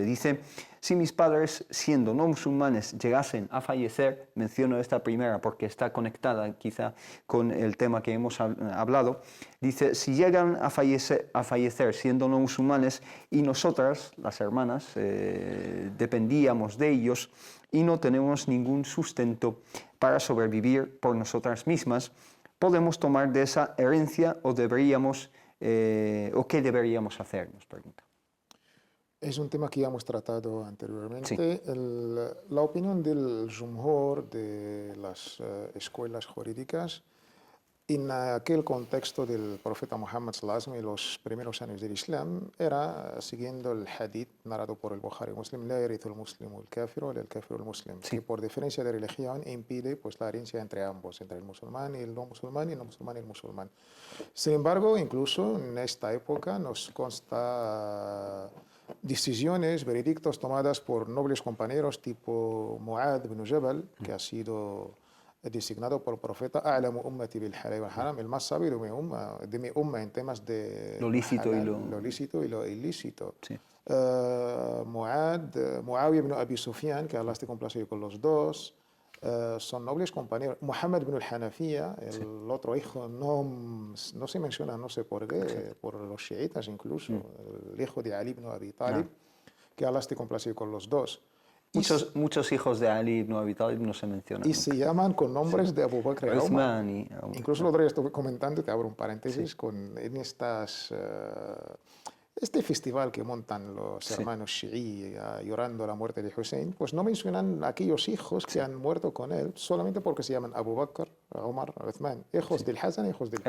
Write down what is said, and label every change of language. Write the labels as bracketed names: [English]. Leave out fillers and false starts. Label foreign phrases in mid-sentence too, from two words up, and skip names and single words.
[Spanish] Dice: si mis padres, siendo no musulmanes, llegasen a fallecer, menciono esta primera porque está conectada quizá con el tema que hemos hablado, dice: si llegan a fallecer siendo no musulmanes y nosotras, las hermanas, dependíamos de ellos y no tenemos ningún sustento para sobrevivir por nosotras mismas, ¿podemos tomar de esa herencia o deberíamos, o qué deberíamos hacer? Nos pregunta. Es un tema que ya hemos tratado anteriormente. Sí. La opinión del Jumhur de las escuelas jurídicas en aquel contexto del profeta Muhammad [Arabic] صلى الله عليه وسلم [Spanish] y los primeros años del Islam era siguiendo el hadith narrado por el Bukhari Muslim: [Arabic] لا يرث المسلم الكافر ولا الكافر المسلم, [Spanish] que por diferencia de religión impide pues la herencia entre ambos, entre el musulmán y el no musulmán, y el no musulmán y el musulmán. Sin embargo, incluso en esta época nos consta decisiones, veredictos tomadas por nobles compañeros tipo Mu'adh ibn Jabal, que ha sido designado por el profeta: [Arabic] أعلم أمتي بالحلال والحرام, [Spanish] el más sabio de mi umma en temas de Lo lícito halal, y lo lícito y lo ilícito. Sí. Muawiyah ibn Abi Sufyan, que Allah esté complacido con los dos, son nobles compañeros. Muhammad ibn al-Hanafiya, el otro hijo, no se menciona, no sé por qué, por los chiitas incluso, el hijo de Ali ibn Abi Talib, que Allah esté complacido con los dos. Muchos hijos de Ali ibn Abi Talib no se mencionan. Y se llaman con nombres de Abu Bakr y Umar. Incluso el otro día estuve comentando, te abro un paréntesis, en este festival que montan los hermanos Shi'i llorando la muerte de Hussein, pues no mencionan a aquellos hijos que han muerto con él solamente porque se llaman Abu Bakr, Umar, Uthman, hijos del Hasan, hijos del Hasan.